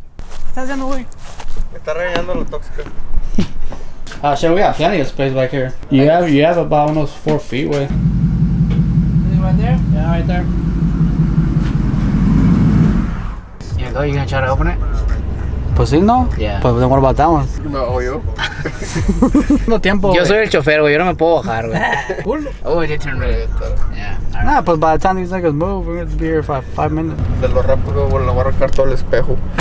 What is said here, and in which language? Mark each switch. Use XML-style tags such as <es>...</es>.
<es>¿Qué estás haciendo, güey? Me está regañando lo tóxico.</es> <en>Shit, we got plenty of space back here. You have about almost 4 feet, güey. Is it right there? Yeah, right there. Here you go. You gonna try to open it?</en> <es>Pues sí, ¿no?</es> <en>Yeah. Pues then what about that one?</en> <es>No, yo. No tiempo. Yo soy el chofer, güey. Yo no me puedo bajar, güey.</es> <en>Oh, it did turn red. Yeah. All right. Nah, but by the time these niggas move, we're gonna be here for 5 minutes.</en> <es>De lo rápido, bueno, le voy a arrancar todo el espejo.</es>